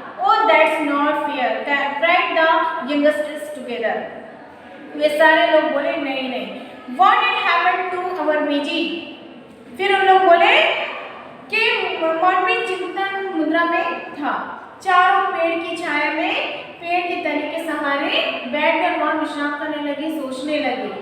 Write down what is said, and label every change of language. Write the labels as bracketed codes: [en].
[en] Oh, that's not fair, cried the youngsters together. [hi] वे सारे लोग बोले नहीं नहीं। [en] What had happened to our magic? [hi] फिर उन लोग बोले कि मौनवी चिंतन मुद्रा में था। चारों पेड़ की छाया में पेड़ के तने के सहारे बैठकर वहां विश्राम करने लगे, सोचने लगे।